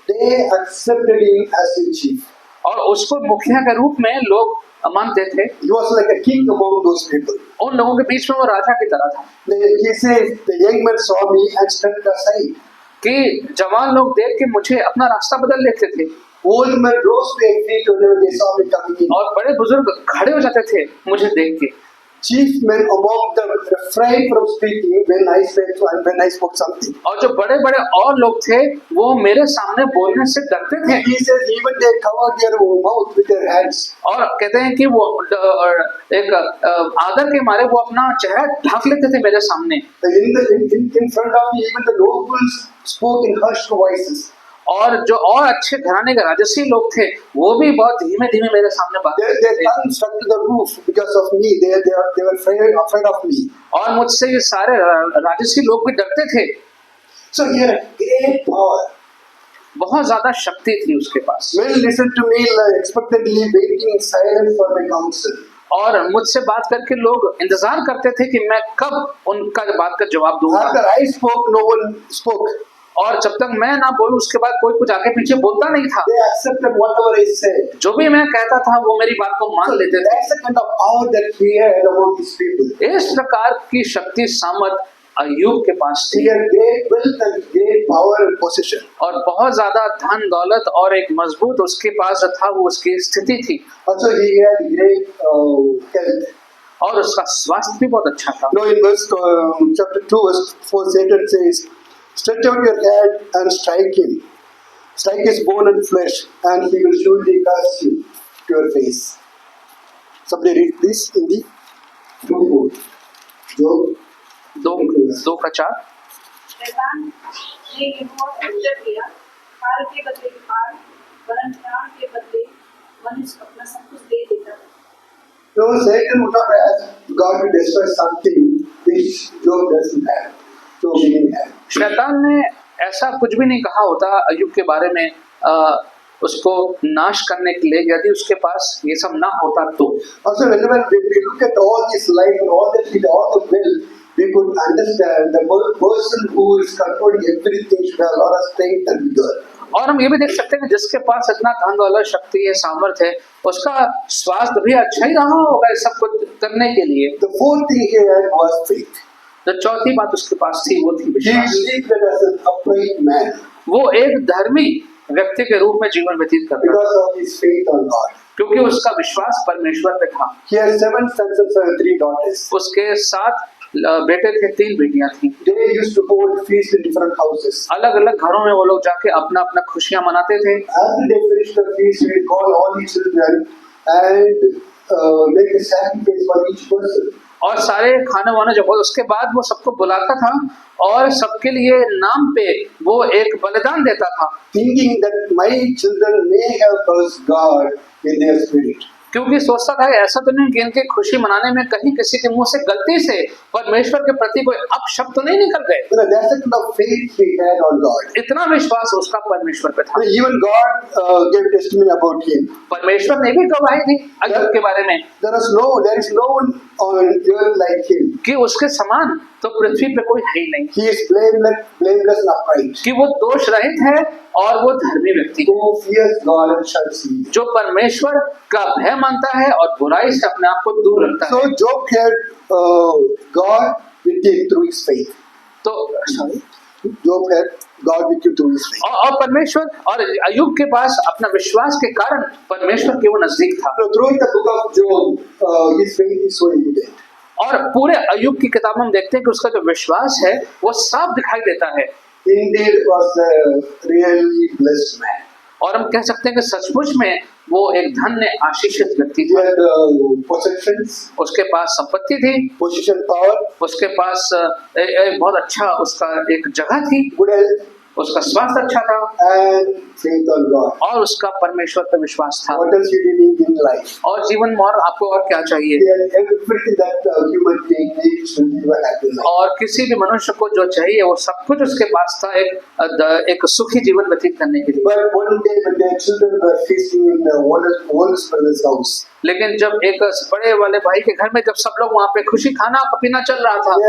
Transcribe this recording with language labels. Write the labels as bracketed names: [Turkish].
[English] They accepted him as a chief. [Hindi] और उसको मुखिया के रूप में लोग मानते थे। [English] He was like a king among those people. [Hindi] उन लोगों के बीच में वो राजा की तरह था। [English] He says, the young man saw me and stepped aside. [Hindi] कि जवान लोग देख के मुझे अपना रास्ता बदल लेते थे, [English] Old men rose to their feet whenever they saw me coming in. [Hindi] और बड़े बुजुर्ग खड़े हो जाते थे मुझे देख के। [English] chief men among them refrained from speaking when I spoke something. [Hindi] और जो बड़े बड़े और लोग थे वो मेरे सामने बोलने से डरते थे। [English] He says even they covered their mouth with their hands. [Hindi] और कहते हैं कि वो एक आदर के मारे वो अपना चेहरा ढक लेते थे मेरे सामने। [English] In front of me, even the nobles spoke in hushed voices. [Hindi] और जो और अच्छे घराने के राजसी लोग थे वो भी बहुत धीमे धीमे मेरे सामने बात [English] Their [Hindi] करते थे। [English] tongue stuck to the roof because of me. They were afraid of me. [Hindi] और मुझसे ये सारे राजसी लोग भी डरते थे। [English] So he had a great power. [Hindi] बहुत ज्यादा शक्ति थी उसके पास। [English] Men listened to me like expectantly, waiting in silence for my counsel. [Hindi] और मुझसे बात करके लोग इंतजार करते थे कि मैं कब उनका बात का जवाब दूंगा। [English] After I spoke, no one spoke. [Hindi] और जब तक मैं ना बोलूं उसके बाद कोई कुछ आगे पीछे बोलता नहीं था। [English] They accepted whatever I said. [Hindi] जो भी मैं कहता था वो मेरी बात को मान लेते थे। [English] That's the kind of power that he had among his people. [Hindi] इस प्रकार की शक्ति सामर्थ अय्यूब के पास [English] He [Hindi] थी [English] had great wealth and great power and position. [Hindi] और बहुत ज्यादा धन दौलत और एक मजबूत उसके पास जो था वो उसकी स्थिति थी। [English] Also, he had great health. [Hindi] और उसका स्वास्थ्य भी बहुत अच्छा था। [English] Now, in verse chapter 2, verse 4, Satan says, "Stretch out your hand and strike him. Strike his bone and flesh, and he will surely curse you to your face." Somebody read this in the book. [Hindi] दो का 4। शैतान ने यहोवा को उत्तर दिया, काल के बदले काल, वरन प्राण के बदले मनुष्य अपना सब कुछ दे देता है। [English] No, Satan would not ask God to destroy something which Job doesn't have. Job didn't have. [Hindi] शैतान ने ऐसा कुछ भी नहीं कहा होता अय्यूब के बारे में उसको नाश करने के लिए यदि उसके पास ये सब ना होता तो। [English] Also, whenever we look at all his life and all that he did, all the wealth, we could understand the person who is controlling everything should have a lot of strength and vigor. [Hindi] और हम ये भी देख सकते हैं कि जिसके पास इतना धन दौलत शक्ति है सामर्थ्य है उसका स्वास्थ्य भी अच्छा ही रहा होगा इस सब कुछ करने के लिए। [English] The fourth thing he had was faith. [Hindi] जो चौथी बात उसके पास थी वो थी [English] He [Hindi] विश्वास। [English] lived as an upright man [Hindi] वो एक धर्मी व्यक्ति के रूप में जीवन व्यतीत करता [English] because of his faith on God. [Hindi] क्योंकि उसका विश्वास परमेश्वर पे था। [English] He had 7 sons and 3 daughters. [Hindi] उसके 7 बेटे थे 3 बेटियां थी। [English] They used to hold feasts in different houses. [Hindi] अलग अलग घरों में वो लोग जाके अपना अपना खुशियां मनाते थे। [English] After they finished the feast, we call all the children and make a sacrifice for each person. [Hindi] और सारे खाने वाने जब उसके बाद वो सबको बुलाता था और सबके लिए नाम पे वो एक बलिदान देता था। [English] Thinking that my children may have cursed God in their spirit. [Hindi] क्योंकि सोचता था ऐसा तो नहीं कि इनकी खुशी मनाने में कहीं किसी के मुंह से गलती से परमेश्वर के प्रति कोई अपशब्द तो नहीं निकल गए। [English] You know, that's the kind of faith he had on God. [Hindi] इतना विश्वास उसका परमेश्वर पे था। [English] Even God gave testimony about him. [Hindi] परमेश्वर ने भी गवाही दी अय्यूब के बारे में [English] There is no one on earth like him. [Hindi] कि उसके समान तो पृथ्वी पे कोई है ही नहीं। [English] He is blameless and upright. [Hindi] कि वो दोष रहित है और वो धर्मी व्यक्ति [English] Who fears God and shuns evil. [Hindi] जो परमेश्वर का भय मानता है और बुराई से अपने आप को दूर रखता [English] So [Hindi] है। [English] Job had God with him through his faith. [Hindi] तो [English] Job had God with him through his faith. [Hindi] और परमेश्वर और अय्यूब के पास अपना विश्वास के कारण परमेश्वर के वो नजदीक था। [English] So throughout the book of Job, his faith is so evident. [Hindi] और पूरे अय्यूब की किताब में हम देखते हैं कि उसका जो विश्वास है वो साफ दिखाई देता है। [English] Indeed, was a really blessed man. [Hindi] और हम कह सकते हैं कि सचमुच में वो एक धन्य आशीषित व्यक्ति [English] He [Hindi] था। [English] had possessions, [Hindi] उसके पास संपत्ति थी, [English] position, power, [Hindi] उसके पास एक बहुत अच्छा उसका एक जगह थी, [English] good health, [Hindi] उसका स्वास्थ्य अच्छा था [English] and faith on God. [Hindi] और उसका परमेश्वर पर विश्वास था। [English] What else you need in life? [Hindi] और जीवन में और आपको और क्या चाहिए? [English] He had everything that a human being needs to live a happy life. [Hindi] और किसी भी मनुष्य को जो चाहिए वो सब कुछ उसके पास था एक सुखी जीवन व्यतीत करने के लिए। [English] But one day when their children were feasting in the oldest brother's house, [Hindi] लेकिन जब एक बड़े वाले भाई के घर में जब सब लोग वहाँ पे खुशी खाना पीना चल रहा था